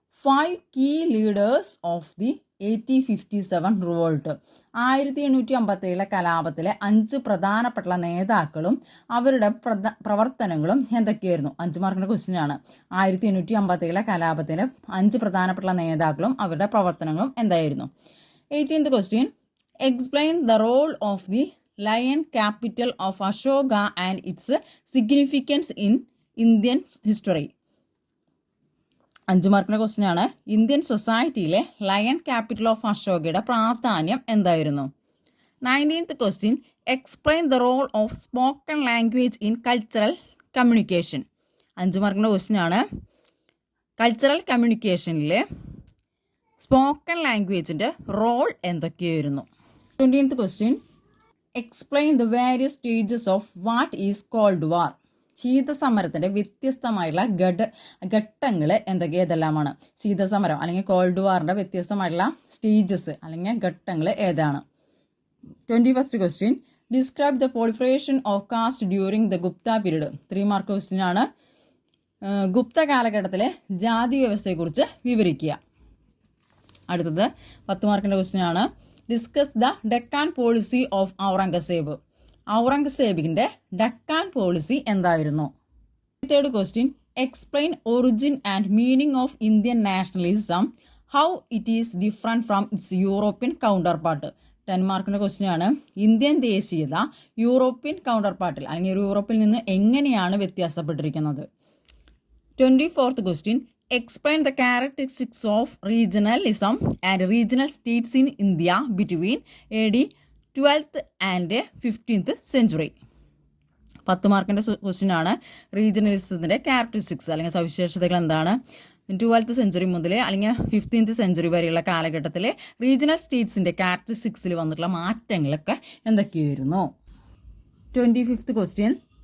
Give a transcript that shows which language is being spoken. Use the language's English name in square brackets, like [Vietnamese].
[English] 5 key leaders of the 1857 revolt. [Malayalam] 1857 കലാപത്തിലെ 5 പ്രധാനപ്പെട്ട നേതാക്കളും അവരുടെ പ്രവർത്തനങ്ങളും എന്തൊക്കെയായിരുന്നു? 5 മാർക്കിൻ്റെ ക്വസ്റ്റ്യൻ ആണ്. 1857 കലാപത്തിലെ 5 പ്രധാനപ്പെട്ട നേതാക്കളും അവരുടെ പ്രവർത്തനങ്ങളും എന്തായിരുന്നു? [English] 18th question. Explain the role of the lion capital of Ashoka and its significance in Indian history. [Malayalam] 5 മാർക്കിൻ്റെ ക്വസ്റ്റ്യൻ ആണ്. ഇന്ത്യൻ സൊസൈറ്റിയിലെ ലയൺ ക്യാപിറ്റൽ ഓഫ് അശോകയുടെ പ്രാധാന്യം എന്തായിരുന്നു? [English] 19th question. Explain the role of spoken language in cultural communication. [Malayalam] 5 മാർക്കിൻ്റെ question ആണ്. Cultural കമ്മ്യൂണിക്കേഷനിൽ spoken ലാംഗ്വേജിൻ്റെ role എന്തൊക്കെയായിരുന്നു? [English] 20th question. Explain the various stages of what is Cold War. [Malayalam] ശീതസമരത്തിൻ്റെ വ്യത്യസ്തമായിട്ടുള്ള ഘട്ടങ്ങൾ ഏതെല്ലാമാണ്? ശീതസമരം അല്ലെങ്കിൽ called വാറിൻ്റെ വ്യത്യസ്തമായിട്ടുള്ള stages അല്ലെങ്കിൽ ഘട്ടങ്ങൾ ഏതാണ്? [English] 21st question. Describe the proliferation of caste during the Gupta period. [Malayalam] 3 mark question ആണ്. ഗുപ്ത കാലഘട്ടത്തിലെ ജാതി വ്യവസ്ഥയെക്കുറിച്ച് വിവരിക്കുക. അടുത്തത് 10 മാർക്കിൻ്റെ ക്വസ്റ്റ്യൻ ആണ്. [English] Discuss the Deccan policy of Aurangzeb. [Malayalam] ഔറംഗസേബിൻ്റെ Deccan policy എന്തായിരുന്നു? [English] 3rd question. Explain origin and meaning of Indian nationalism. How it is different from its European counterpart. [Malayalam] 10 മാർക്കിൻ്റെ question ആണ്. ഇന്ത്യൻ ദേശീയത യൂറോപ്യൻ കൗണ്ടർപാർട്ടിൽ അല്ലെങ്കിൽ യൂറോപ്പിൽ നിന്ന് എങ്ങനെയാണ് വ്യത്യാസപ്പെട്ടിരിക്കുന്നത്? [English] 24th question. Explain the characteristics of regionalism and regional states in India between AD 12th and 15th century. [Malayalam] 10 മാർക്കിൻ്റെ question ആണ്. റീജിയണലിസത്തിൻ്റെ characteristics അല്ലെങ്കിൽ സവിശേഷതകൾ എന്താണ്? 12th സെഞ്ചുറി മുതൽ അല്ലെങ്കിൽ 15th സെഞ്ചുറി വരെയുള്ള കാലഘട്ടത്തിലെ റീജിയണൽ സ്റ്റേറ്റ്സിൻ്റെ ക്യാരക്ടറിസ്റ്റിക്സിൽ വന്നിട്ടുള്ള മാറ്റങ്ങളൊക്കെ എന്തൊക്കെയായിരുന്നു? 25th question.